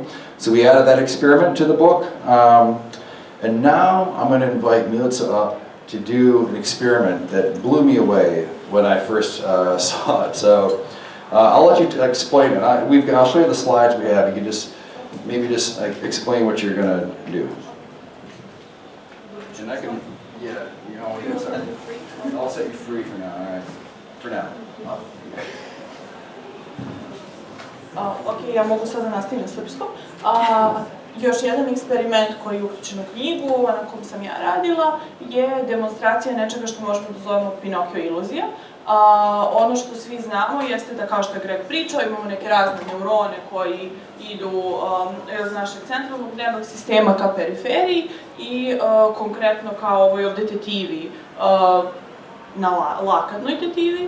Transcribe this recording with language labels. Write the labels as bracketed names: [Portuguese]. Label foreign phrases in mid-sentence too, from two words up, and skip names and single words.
[English] So we added that experiment to the book. And now I'm going to invite Milica up to do an experiment that blew me away when I first saw it. So I'll let you explain it. I'll show you the slides we have. You can just maybe just explain what you're going to do. And I can, yeah, you know, I'll set you free for now. All right, for now. [Serbian] Ok, ja mogu sada nastaviti na srpskom. Još jedan eksperiment koji je uključen u knjigu, na kom sam ja radila, je demonstracija nečega što možemo da zovemo Pinokio iluzija. Ono što svi znamo jeste da, kao što je Greg pričao, imamo neke razne neurone koji idu iz našeg centralnog nervnog sistema ka periferiji i konkretno kao ovoj ovde tetivi, na lakatnoj tetivi.